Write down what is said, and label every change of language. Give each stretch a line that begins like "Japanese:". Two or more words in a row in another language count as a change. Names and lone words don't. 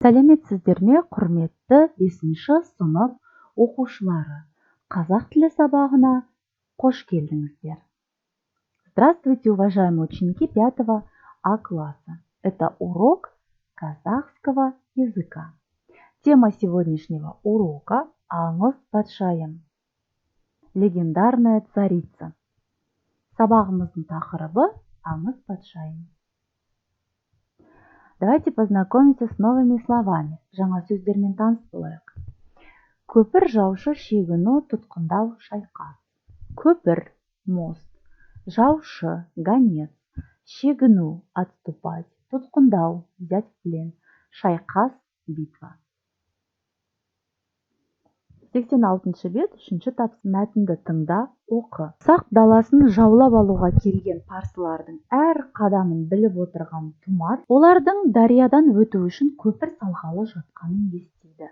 Kazakh: Сәлеметсіздер ме, құрметті 5-ші сынып оқушылары? Қазақ тілі сабағына қош келдіңіздер.
Russian: Здравствуйте, уважаемые ученики 5 А класса. Это урок казахского языка. Тема сегодняшнего урока –
Kazakh: Аңыз патшайым.
Russian: Легендарная царица.
Kazakh: Сабағымыздың тақырыбы – Аңыз патшайым.
Russian: Давайте познакомимся с новыми словами.
Kazakh: Жаңа сөздермен таныс болайық. Көпір жаушы, шегіну, тұтқындау, шайқас. Көпір – мост, жаушы – гонец, шегіну – отступать, тұтқындау –
Russian: взять в плен,
Kazakh: шайқас – битва. 86-шы бет, 3-ші тапсырма. Мәтінді тыңда, оқы. Сақ даласын жаулап алуға келген парсылардың әр қадамын біліп отырған Тұмар, олардың дариядан өту үшін көпір салғалы жатқанын естиді.